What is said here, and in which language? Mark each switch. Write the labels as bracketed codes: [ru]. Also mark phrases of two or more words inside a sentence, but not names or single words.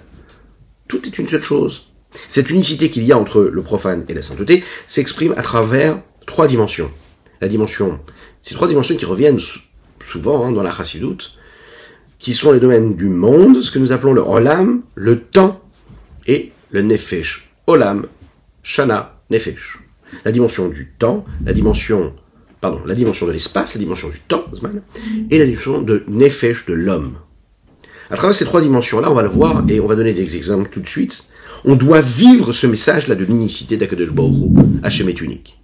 [fr] Tout est une seule chose. Cette unicité qu'il y a entre le profane et la sainteté s'exprime à travers 3 dimensions. Ces 3 dimensions qui reviennent souvent dans la chassidoute, qui sont les domaines du monde, ce que nous appelons le olam, le temps, et le nefesh. [he] עולם, שנה, נפש. [fr] La dimension du temps, la dimension de l'espace, la dimension du temps, et la dimension de nefesh, de l'homme. À travers ces 3 dimensions-là, on va le voir, et on va donner des exemples tout de suite. On doit vivre ce message-là de l'unicité d'Akadosh Baruch Hu. Hachem est unique.